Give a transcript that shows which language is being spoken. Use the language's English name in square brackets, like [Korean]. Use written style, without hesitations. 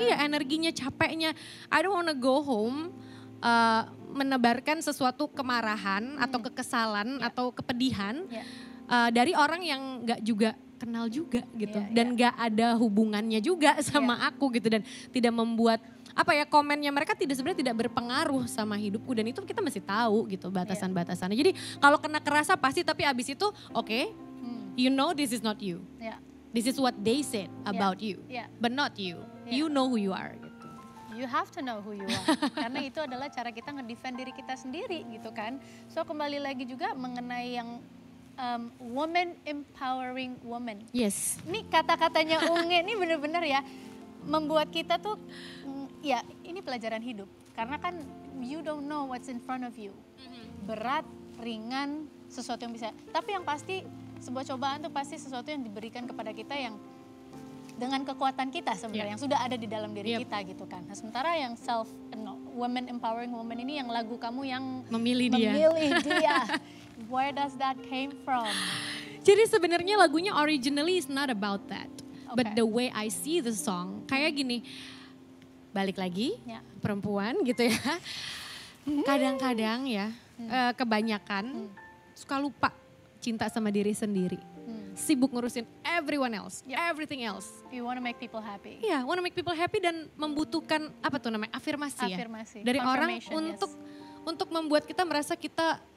[Indonesian] Iya, energinya, capeknya. [English] I don't wanna go home [Indonesian] menebarkan sesuatu kemarahan atau kekesalan atau kepedihan dari orang yang gak juga kenal juga gitu. Dan gak ada hubungannya juga sama aku gitu. Dan tidak membuat komennya mereka sebenarnya tidak berpengaruh sama hidupku. Dan itu kita mesti tahu gitu batasan-batasannya. Jadi kalau kena kerasa pasti, tapi abis itu [English] you know this is not you. This is what they said about you, but not you. You know who you are [Indonesian] gitu. [English] You have to know who you are. [Indonesian] Karena itu adalah cara kita ngedefend diri kita sendiri gitu kan. So kembali lagi juga mengenai yang woman empowering woman. [English] Yes. [Indonesian] Ini kata-katanya Unge ini benar-benar ya membuat kita tuh ya ini pelajaran hidup. Karena kan [English] you don't know what's in front of you. [Indonesian] Berat, ringan, sesuatu yang bisa. Tapi yang pasti sebuah cobaan tuh pasti sesuatu yang diberikan kepada kita yang dengan kekuatan kita sebenarnya yang sudah ada di dalam diri kita gitu kan. Nah, sementara yang woman empowering woman ini yang lagu kamu yang memilih dia. [English] Where does that came from? [Indonesian] Jadi sebenarnya lagunya [English] originally is not about that. But the way I see the song [Indonesian] kayak gini. Balik lagi perempuan gitu ya. Kadang-kadang ya kebanyakan suka lupa cinta sama diri sendiri. Sibuk ngurusin [English] everyone else, everything else. You wanna make people happy. [Indonesian] Iya, [English] wanna make people happy [Indonesian] dan membutuhkan afirmasi ya. Dari orang untuk membuat kita merasa kita